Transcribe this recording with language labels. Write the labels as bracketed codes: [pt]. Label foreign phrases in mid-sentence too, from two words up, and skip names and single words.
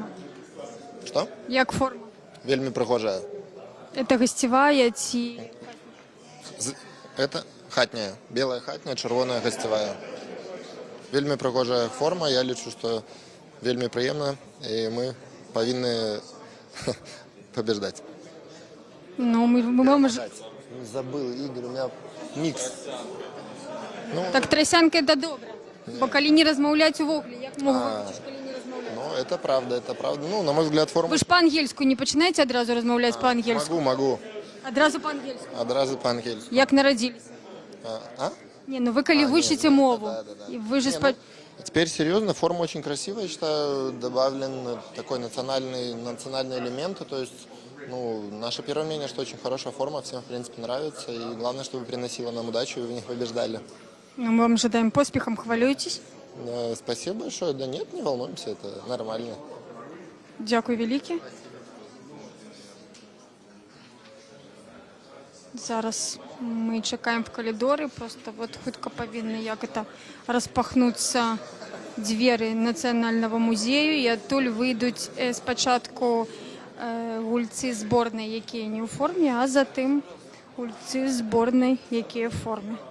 [ru] Что? [be] Як форма? Вельми пригожая. [ru] Это гостевая ці... [be] Это хатняя. Белая хатняя, червоная гостевая. вельмі прыгожая форма, я лічу, што вельмі прыемна, і мы павінны побеждать. Ну, мы [ru] Забыл, Игорь, у меня микс. Ну, так трасянка это добре. [be] Бо калі не размаўляць увогуле, як могу вывучыць, калі не размаўляць? [ru] ну, это правда. Ну, на мой взгляд, форма... [be] Вы ж па-ангельску не пачынаеце адразу размаўляць па-ангельску? [ru] Могу. [be] Адразу па-ангельску. [ru] Одразу по-ангельски. [be] Як нарадзіліся? А? Не, ну вы калі вучыце мову, і вы же [ru] Теперь серьезно, форма очень красивая, я считаю, добавлен такой национальный элемент, то есть, ну, наше первое мнение, что очень хорошая форма, всем, в принципе, нравится, и главное, чтобы приносила нам удачу, и вы в них побеждали. Ну, мы вам желаем [uk] поспехом, хвалюйтесь. [ru] Спасибо большое. Да нет, не волнуемся, это нормально. [be] Дякую вялікі. Зараз мы чакаем в калідоры, просто вот хутка павінны як это распахнуцца дзверы нацыянальнага музею, і адтуль выйдуць спачатку гульцы зборнай, якія не ў форме, а затым гульцы зборнай, якія ў форме.